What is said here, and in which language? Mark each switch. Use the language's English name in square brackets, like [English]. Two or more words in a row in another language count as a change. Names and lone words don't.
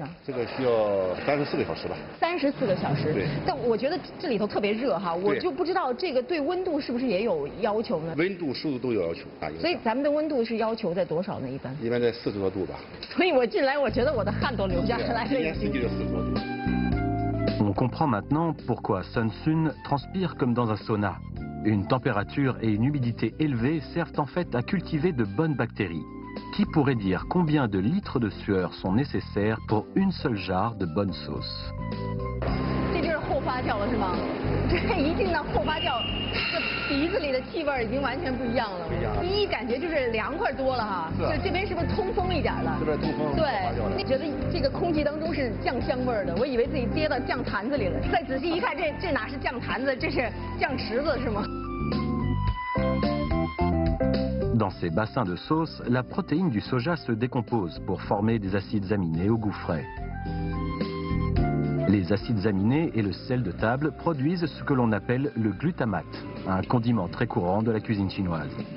[Chinese] 这个需要34个小时吧。 34个小时。对。但我觉得这里头特别热哈，我就不知道这个对温度是不是也有要求呢？温度、湿度都有要求啊。所以咱们的温度是要求在多少呢？一般？一般在40多度吧。所以我进来，我觉得我的汗都流下来了。今年实际就40多度。 [French] On comprend maintenant pourquoi Sun Sun transpire comme dans un sauna. Une température et une humidité élevées servent en fait à cultiver de bonnes bactéries. Qui pourrait dire combien de litres de sueur sont nécessaires pour une seule jarre de bonne sauce? [Chinese] 这就是后发酵了是吗？这一进到后发酵，这鼻子里的气味已经完全不一样了。第一感觉就是凉快多了哈。就这边是不是通风一点了？这边通风。对，觉得这个空气当中是酱香味的，我以为自己跌到酱坛子里了。再仔细一看，这哪是酱坛子，这是酱池子是吗？ [French] Dans ces bassins de sauce, la protéine du soja se décompose pour former des acides aminés au goût frais. Les acides aminés et le sel de table produisent ce que l'on appelle le glutamate, un condiment très courant de la cuisine chinoise.